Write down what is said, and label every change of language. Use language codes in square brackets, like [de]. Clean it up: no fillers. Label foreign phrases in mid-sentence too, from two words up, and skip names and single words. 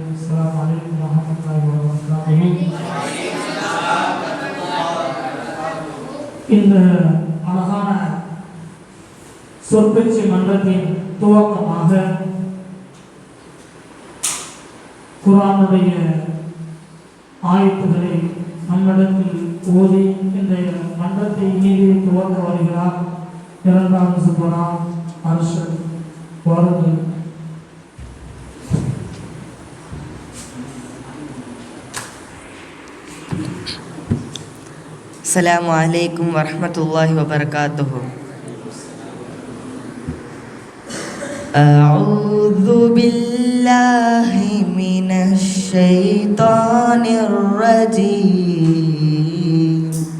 [ar] السلام عليكم ورحمة الله وبركاته. [ta] இந்த அழகான சொற்பேச்சு மன்றத்தின் துவக்கமாக குர்ஆனுடைய ஆயத்துக்களை நம்மிடத்தில் ஓதி இந்த மன்றத்தை இனிதே துவக்க வருகிறார் இரண்டாம் சுபரா அர்ஷத் வருது. [ar] السلام عليكم ورحمة الله وبركاته. أعوذ بالله من الشيطان الرجيم.